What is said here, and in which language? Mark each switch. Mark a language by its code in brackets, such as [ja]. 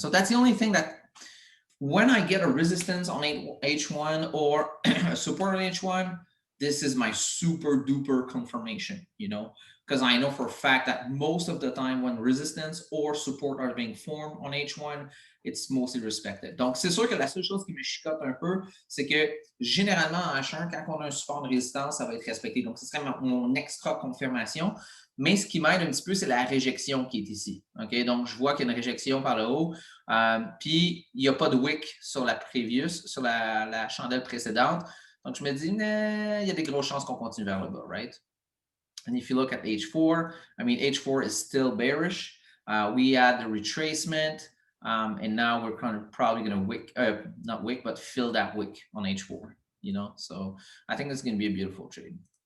[en] So that's the only thing that when I get a resistance on H1 or a support on H1, this is my super duper confirmation, you know, because I know for a fact that most of the time when resistance or support are being formed on H1, it's mostly respected. [fr] Donc, c'est sûr que la seule chose qui me chicote un peu, c'est que généralement en H1, quand on a un support de résistance, ça va être respecté. Donc, ce serait mon extra confirmation. Mais ce qui m'aide un petit peu, c'est la réjection qui est ici. Okay? Donc, je vois qu'il y a une réjection par le haut. Puis, il n'y a pas de wick sur la previous, sur la chandelle précédente. Donc, je me dis, nah, il y a des grosses chances qu'on continue vers le bas, right? [en] And if you look at H4, I mean, H4 is still bearish. We had the retracement, and now we're kind of probably going to wick, not wick, but fill that wick on H4, you know? So I think it's going to be a beautiful trade.